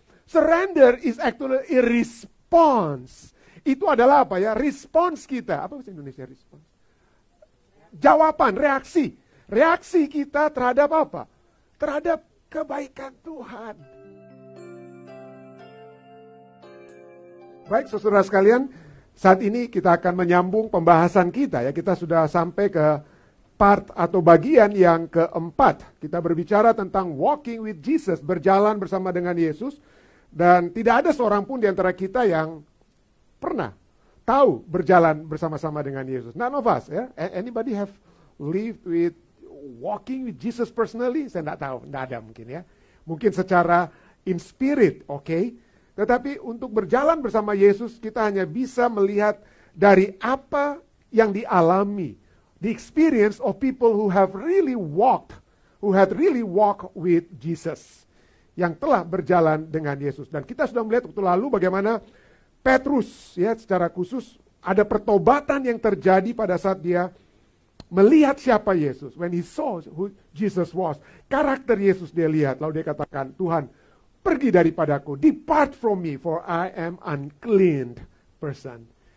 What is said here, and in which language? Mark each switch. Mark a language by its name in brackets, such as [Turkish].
[English] Surrender is actually a response. [Indonesian] Itu adalah apa ya? Respons kita. Apa bahasa Indonesia respons? Jawaban, reaksi. Reaksi kita terhadap apa? Terhadap kebaikan Tuhan. Baik, saudara sekalian, saat ini kita akan menyambung pembahasan kita ya. Kita sudah sampai ke part atau bagian yang keempat. Kita berbicara tentang [English] walking with Jesus, [Indonesian] berjalan bersama dengan Yesus. Dan tidak ada seorang pun di antara kita yang pernah tahu berjalan bersama-sama dengan Yesus. [English] None of us, ya. Anybody have lived with walking with Jesus personally? [Indonesian] Saya tidak tahu, tidak ada mungkin ya. Mungkin secara [English] in spirit, [Indonesian] oke. Tetapi untuk berjalan bersama Yesus, kita hanya bisa melihat dari apa yang dialami. [English] The experience of people who have really walked, who had really walked with Jesus. [Indonesian] Yang telah berjalan dengan Yesus. Dan kita sudah melihat waktu lalu bagaimana Petrus, ya, secara khusus ada pertobatan yang terjadi pada saat dia melihat siapa Yesus. [English] When he saw who Jesus was, [Indonesian] karakter Yesus dia lihat. Lalu dia katakan, Tuhan, pergi daripadaku, [English] depart from me, for I am unclean person.